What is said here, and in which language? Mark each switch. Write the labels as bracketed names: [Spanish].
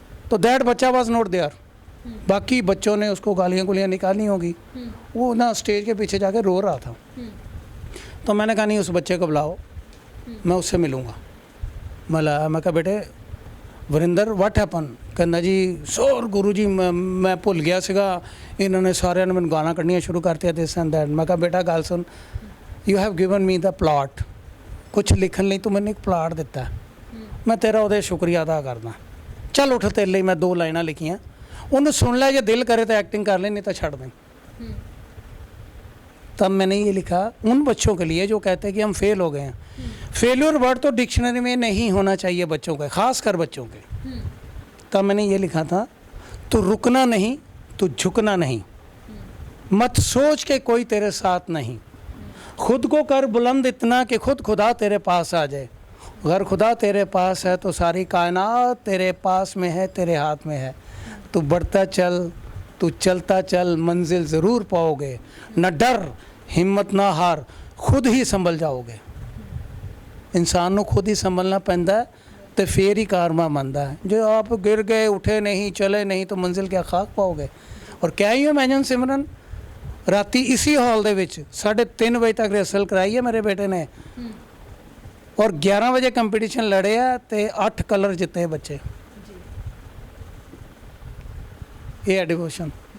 [Hindi] तो दैट बच्चा [English] Was not there. [Hindi] बाकी बच्चों ने उसको गालियाँ गुलियाँ निकाली होगी, वो ना स्टेज के पीछे जाके रो रहा था। तो मैंने कहा नहीं, उस बच्चे को बुलाओ, मैं उससे मिलूँगा। मैं कहा बेटे वरिंदर [English] what happen, [Punjabi] ਕਹਿੰਦਾ ਜੀ ਸੋਰ ਗੁਰੂ ਜੀ ਮੈਂ ਭੁੱਲ ਗਿਆ ਸੀਗਾ, ਇਹਨਾਂ ਨੇ ਸਾਰਿਆਂ ਨੇ ਮੈਨੂੰ ਗਾਲਾਂ ਕੱਢਣੀਆਂ ਸ਼ੁਰੂ ਕਰਤੀਆਂ [English] This and that. [Punjabi] ਮੈਂ ਕਿਹਾ ਬੇਟਾ ਗੱਲ ਸੁਣ, [English] you have given me the plot, [Punjabi] ਕੁਛ ਲਿਖਣ ਲਈ ਤੂੰ ਮੈਨੂੰ ਇੱਕ ਪਲਾਟ ਦਿੱਤਾ, ਮੈਂ ਤੇਰਾ ਉਹਦੇ ਸ਼ੁਕਰੀਆ ਅਦਾ ਕਰਦਾ। ਚੱਲ ਉੱਠ, ਤੇਰੇ ਲਈ ਮੈਂ 2 ਲਾਈਨਾਂ ਲਿਖੀਆਂ, ਉਹਨੂੰ ਸੁਣ ਲੈ, ਜੇ ਦਿਲ [Hindi] करे तो एक्टिंग कर ले, नहीं तो छोड़ दें। तब मैंने ये लिखा उन बच्चों के लिए जो कहते हैं कि हम फेल हो गए हैं। फेल्योर वर्ड तो डिक्शनरी में नहीं होना चाहिए बच्चों के, ख़ास कर बच्चों के। तब मैंने ये लिखा था, तू रुकना नहीं, तू झुकना नहीं, मत सोच के कोई तेरे साथ नहीं, खुद को कर बुलंद इतना कि खुद खुदा तेरे पास आ जाए। अगर खुदा तेरे पास है तो सारी कायनात तेरे पास में है, तेरे हाथ में है। तू बढ़ता चल, तू चलता चल, मंजिल ज़रूर पाओगे, न डर, हिम्मत ना हार, खुद ही संभल जाओगे। इंसान ਨੂੰ खुद ही संभलना पैंदा है तो फिर ही कारवा बनता है। जो आप गिर गए, उठे नहीं, चले नहीं तो मंजिल क्या खाक पाओगे। और क्या ही इमेजिन सिमरन, राती इसी हॉल [Punjabi] ਦੇ ਵਿੱਚ 3:30 ਵਜੇ ਤੱਕ ਰਿਹਰਸਲ ਕਰਾਈ ਹੈ ਮੇਰੇ ਬੇਟੇ ਨੇ, और 11 ਵਜੇ ਕੰਪੀਟੀਸ਼ਨ ਲੜਿਆ ਤੇ 8 ਕਲਰ ਜਿੱਤੇ ਬੱਚੇ। ਇਹ ਹੈ ਡਿਵੋਸ਼ਨ।